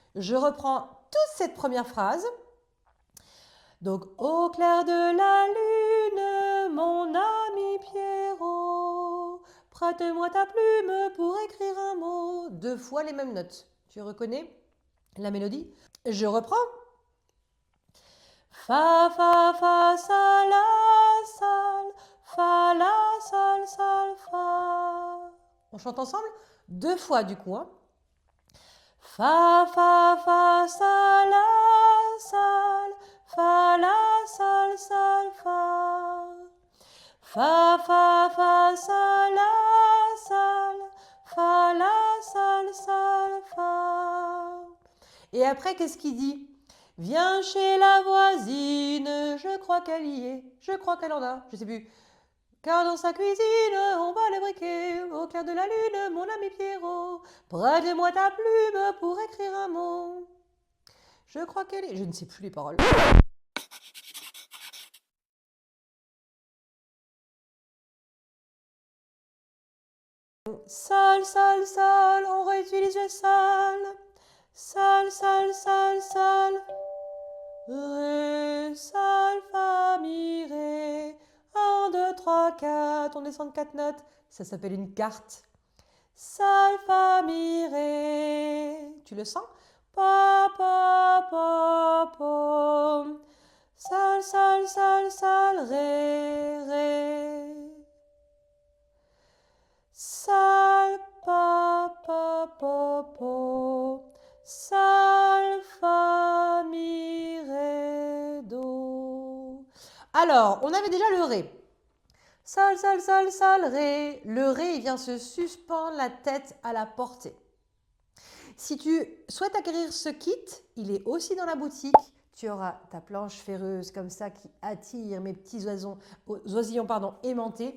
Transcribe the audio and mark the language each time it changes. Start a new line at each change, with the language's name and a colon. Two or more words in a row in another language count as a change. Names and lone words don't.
French: Je reprends toute cette première phrase. Donc, au clair de la lune, mon ami Pierrot, prête-moi ta plume pour écrire un mot. 2 fois les mêmes notes. Tu reconnais la mélodie? Je reprends. Fa, fa, fa, sol, la, sol, fa, la, sol, sol, fa. On chante ensemble? 2 fois du coup. Hein. Fa, fa, fa, sol, la, sol, fa, la, sol, sol, fa. Fa, fa, fa, sol, la, sol, fa, la, sol, sol, fa. Et après, qu'est-ce qu'il dit? Viens chez la voisine, je crois qu'elle y est, je crois qu'elle en a, je sais plus. Car dans sa cuisine, on bat les briquets, au clair de la lune, mon ami Pierrot, prête-moi ta plume pour écrire un mot. Je crois qu'elle est... Je ne sais plus les paroles. Sol, sol, sol, on réutilise le sol. Sol, sol, sol, sol. Ré, sol, fa, mi, ré. 1, 2, 3, 4. On descend de 4 notes. Ça s'appelle une carte. Sol, fa, mi, ré. Tu le sens? Pa, pa, pa, pa. Sol, sol, sol, sol, ré, ré. Sol, pa, pa, pa, pa. Sol, fa, mi, ré, do. Alors, on avait déjà le ré. Sol, sol, sol, sol, ré. Le ré, il vient se suspendre la tête à la portée. Si tu souhaites acquérir ce kit, il est aussi dans la boutique. Tu auras ta planche ferreuse comme ça qui attire mes petits oisillons aimantés.